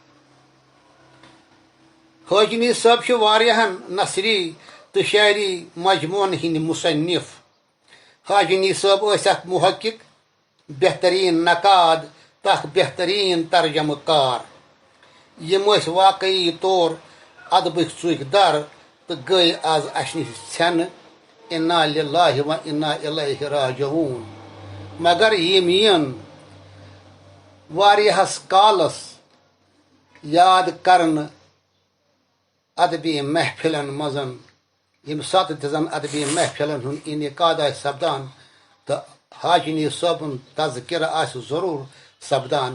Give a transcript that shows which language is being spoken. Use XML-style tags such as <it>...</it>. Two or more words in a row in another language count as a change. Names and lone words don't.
<ks>حاجنی صٲب چھِ واریاہن نثری تہٕ شاعری مجموعن ہٕنٛدۍ مصنف. حاجنی صٲب ٲسۍ اکھ محقق، بہترین نقاد تہٕ اکھ بہترین ترجمہ کار. یِم ٲسۍ واقعی طور ادبٕکۍ ژُکۍ در تہٕ گٔیہِ آز اسہِ نِش ژھٮ۪نہٕ.</ks> <ar>انا للہ و انا الیہ راجعون. مگر یِم یِن واریاہس کالس یاد کرنہٕ ادبی محفلن منٛز، ییٚمہِ ساتہٕ تہِ زن ادبی محفلن ہُنٛد انعقاد آسہِ سپدان تہٕ حاجنی صٲبُن تذکرٕ آسہِ ضروٗر سپدان.</ar>